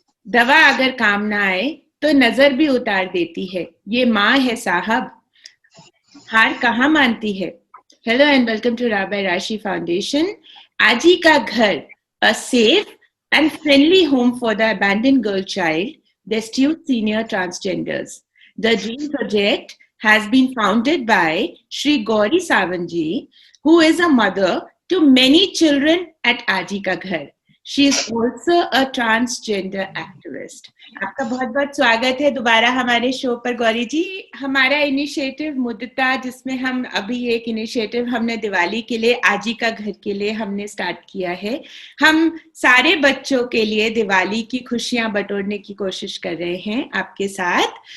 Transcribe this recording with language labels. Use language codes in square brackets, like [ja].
[hi] दवा अगर काम ना आए तो नजर भी उतार देती है। ये माँ है साहब, हार कहाँ मानती है। [en] Hello and welcome to Rabai Rashi foundation. Aji Ka Ghar, a safe and friendly home for the abandoned girl child, destitute senior transgenders. The dream project has been founded by Shri Gauri Savanji, who is a mother to many children at Aji Ka Ghar. She is also a transgender activist. [hi] आपका बहुत बहुत स्वागत है दोबारा हमारे show पर गौरी जी। हमारा initiative मुद्दा, जिसमें हम अभी एक इनिशिएटिव हमने दिवाली के लिए आजी का घर के लिए हमने स्टार्ट किया है। हम सारे बच्चों के लिए दिवाली की खुशियां बटोरने की कोशिश कर रहे हैं आपके साथ।